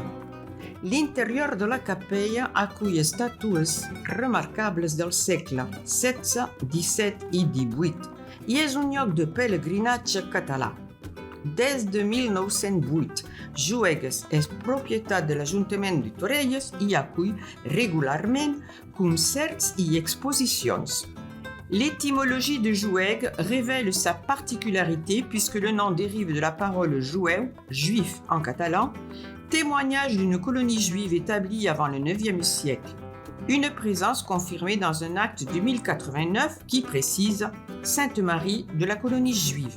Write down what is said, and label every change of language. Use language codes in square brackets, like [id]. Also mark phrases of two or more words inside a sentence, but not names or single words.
[ca] L'interior de la capella acull estàtues remarcables del segle XVI, XVII i XVIII i és un lloc de pelegrinatge català. des de 1908. Juegues és propietat de l'Ajuntament de Torelles i acull regularment concerts i exposicions. [fr] L'étymologie de Joueg révèle sa particularité puisque le nom dérive de la parole joueu, juif en catalan, témoignage d'une colonie juive établie avant le IXe siècle. Une présence confirmée dans un acte de 1089 qui précise Sainte Marie de la colonie juive.